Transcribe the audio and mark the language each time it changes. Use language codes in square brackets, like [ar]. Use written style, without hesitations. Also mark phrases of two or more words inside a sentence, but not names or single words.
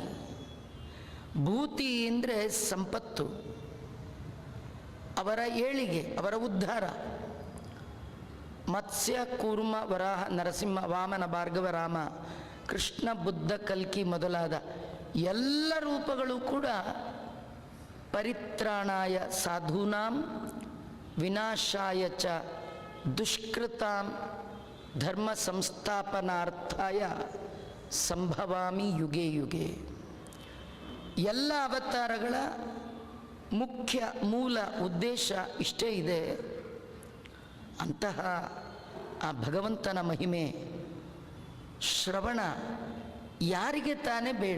[kn] ಭೂತಿ ಅಂದರೆ ಸಂಪತ್ತು, ಅವರ ಏಳಿಗೆ, ಅವರ ಉದ್ಧಾರ. ಮತ್ಸ್ಯ, ಕೂರ್ಮ, ವರಾಹ, ನರಸಿಂಹ, ವಾಮನ, ಭಾರ್ಗವ, ರಾಮ, ಕೃಷ್ಣ, ಬುದ್ಧ, ಕಲ್ಕಿ ಮೊದಲಾದ ಎಲ್ಲ ರೂಪಗಳು ಕೂಡ [sa] ಪರಿತ್ರಾಣಾಯ ಸಾಧೂನಾಂ ವಿನಾಶಾಯ ಚ ದುಷ್ಕೃತಾಂ ಧರ್ಮ ಸಂಸ್ಥಾಪನಾರ್ಥಾಯ ಸಂಭವಾಮಿ ಯುಗೆ ಯುಗೆ. [kn] ಎಲ್ಲ ಅವತಾರಗಳ ಮುಖ್ಯ ಮೂಲ ಉದ್ದೇಶ ಇಷ್ಟೇ ಇದೆ. ಅಂತಹ ಆ ಭಗವಂತನ ಮಹಿಮೆ ಶ್ರವಣ ಯಾರಿಗೆ ತಾನೇ ಬೇಡ?